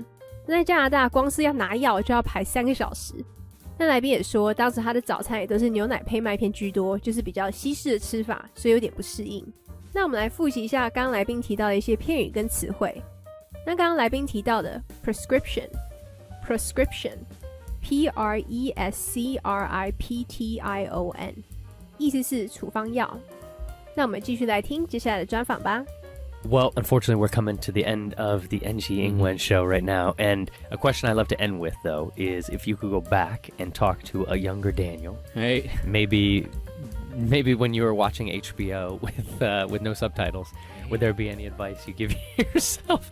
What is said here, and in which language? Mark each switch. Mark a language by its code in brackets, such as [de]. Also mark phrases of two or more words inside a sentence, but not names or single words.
[zh] 那在加拿大光是要拿药就要排3个小时。那来宾也说当时他的早餐也都是牛奶配麦片居多，就是比较西式的吃法，所以有点不适应。那我们来复习一下刚刚来宾提到的一些片语跟词汇。那刚刚来宾提到的 prescription P-R-E-S-C-R-I-P-T-I-O-N 意思是处方药。那我们继续来听接下来的专访吧。 [en] Well, unfortunately, we're coming to the end of the NG England show right now. And a question I love to end with, though, is if you could go back and talk to a younger Daniel, Right. maybe when you were watching HBO with no subtitles, would there be any advice you give yourself?